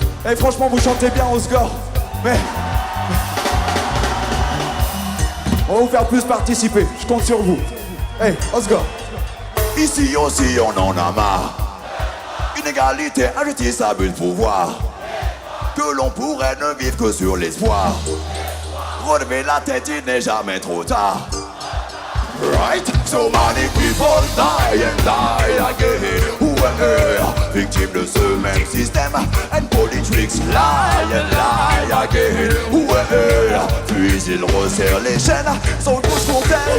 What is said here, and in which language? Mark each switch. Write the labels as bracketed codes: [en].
[fr] Et franchement vous chantez bien Oscar. Mais on va vous faire plus participer, je compte sur vous. Hey Oscar. Ici aussi on en a marre. Inégalité, injustice, abus de pouvoir. Que l'on pourrait ne vivre que sur l'espoir. relever la tête, il n'est jamais trop tard. [en] Right, so many people die and die again. [fr] Ouais, victime de ce même système. [en] And politics lie and lie again. [fr] Ouais, puis ils resserrent les chaînes. Sont tous contents.